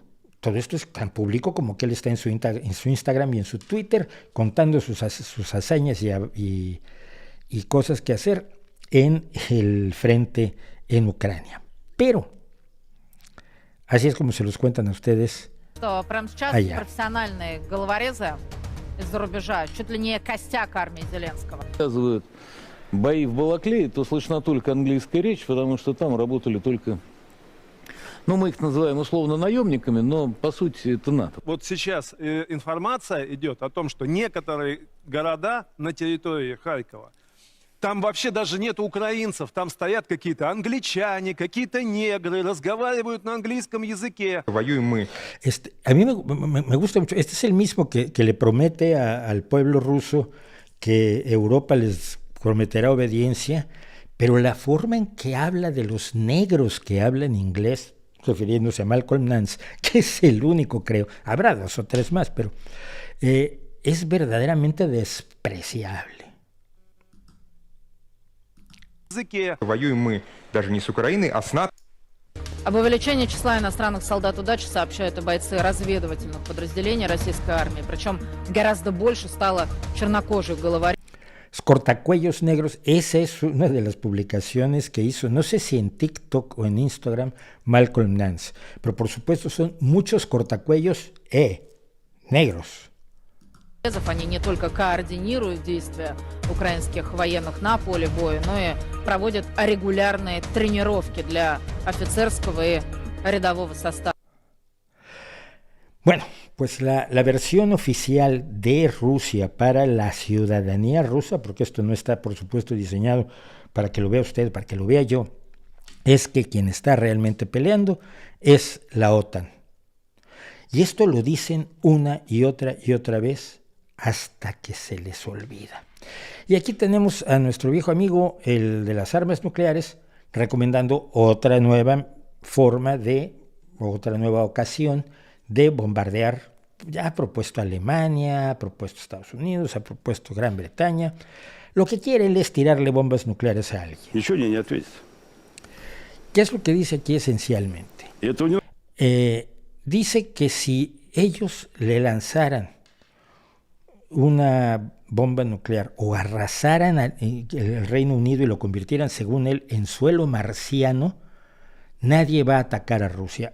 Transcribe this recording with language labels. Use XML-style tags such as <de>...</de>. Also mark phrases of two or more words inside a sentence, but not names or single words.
<es>Todo esto es tan público como que él está en su Instagram y en su Twitter contando sus hazañas y cosas que hacer en el frente en Ucrania. Pero así es como se los cuentan a ustedes allá.</es> <ru>Профессиональные головорезы из-за рубежа, чуть ли не костяк армии Зеленского. Рассказывают бои в Балаклее, то слышна только английская речь, потому что там работали только Ну, мы их называем условно наемниками, но по сути это НАТО. Вот сейчас информация идет о том, что некоторые города на территории Харькова, там вообще даже нет украинцев, там стоят какие-то англичане, какие-то негры, разговаривают на английском языке. Воюем мы.</ru> <es>A mí me gusta mucho. Este es el mismo que le promete al pueblo ruso que Europa les prometerá obediencia, pero la forma en que habla de los negros que hablan inglés, refiriéndose a Malcolm Nance, que es el único, creo, habrá 2 o 3 más, pero es verdaderamente despreciable.</es> <ru>Воюем мы даже не с Украиной, а с НАТО. Об увеличении числа иностранных солдат удачи сообщают и бойцы разведывательных подразделений российской армии. Причем гораздо больше стало чернокожих головорезов.</ru> <es>Cortacuellos negros, esa es una de las publicaciones que hizo, no sé si en TikTok o en Instagram, Malcolm Nance, pero por supuesto son muchos cortacuellos negros.</es> <ru>Они не только координируют действия украинских военных на поле боя, но и проводят регулярные тренировки для офицерского и рядового состава.</ru> <es>Bueno, pues la versión oficial de Rusia para la ciudadanía rusa, porque esto no está, por supuesto, diseñado para que lo vea usted, para que lo vea yo, es que quien está realmente peleando es la OTAN. Y esto lo dicen una y otra vez hasta que se les olvida. Y aquí tenemos a nuestro viejo amigo, el de las armas nucleares, recomendando otra nueva forma otra nueva ocasión de bombardear. Ya ha propuesto Alemania, ha propuesto Estados Unidos, ha propuesto Gran Bretaña. Lo que quiere él es tirarle bombas nucleares a alguien.</es> <ru>Ничего не ответит.</ru> <es>¿Qué es lo que dice aquí esencialmente? Dice que si ellos le lanzaran una bomba nuclear o arrasaran el Reino Unido y lo convirtieran, según él, en suelo marciano, nadie va a atacar a Rusia.</es>